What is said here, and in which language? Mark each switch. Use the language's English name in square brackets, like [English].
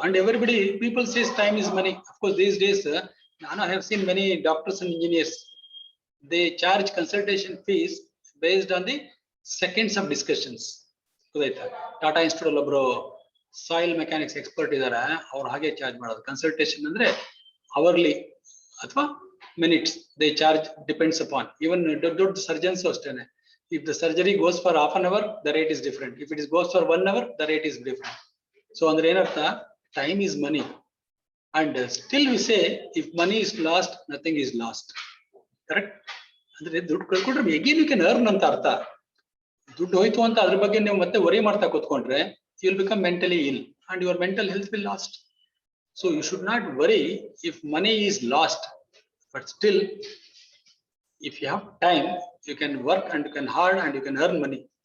[English] And everybody people says time is money. Of course these days ನಾನು I have seen many doctors and engineers, they charge consultation fees based on the seconds of discussions. ಗೊತ್ತಾಯ್ತಾ? [Kannada] Tata institute ಅಲ್ಲಿ ಒಬ್ರು soil mechanics expert ಇದಾರೆ, ಅವ್ರು ಹಾಗೆ charge ಮಾಡೋದು. Consultation ಅಂದ್ರೆ hourly ಅಥವಾ minutes they charge, depends upon. ಇವನ್ ದೊಡ್ಡ ಸರ್ಜನ್ಸ್ ಅಷ್ಟೇನೆ. [English] If the surgery goes for half an hour, the rate is different. If it is goes for 1 hour, the rate is different. So [Kannada] ಅಂದ್ರೆ ಏನರ್ಥ, [English] Time is money. And still we say, if money is lost, nothing is lost. Correct? [Kannada] ಅಂದ್ರೆ ದುಡ್ಡು ಕಳ್ಕೊಂಡ್ರೆ again you can earn ಅಂತ ಅರ್ಥ. ದುಡ್ಡು ಹೋಯ್ತು ಅಂತ ಅದ್ರ ಬಗ್ಗೆ ನೀವು ಮತ್ತೆ ವರಿ ಮಾಡ್ತಾ ಕೂತ್ಕೊಂಡ್ರೆ, [English] You will become mentally ill and your mental health will lost. So you should not worry if money is lost, but still if you have time, you can work and you can hard and you can earn money.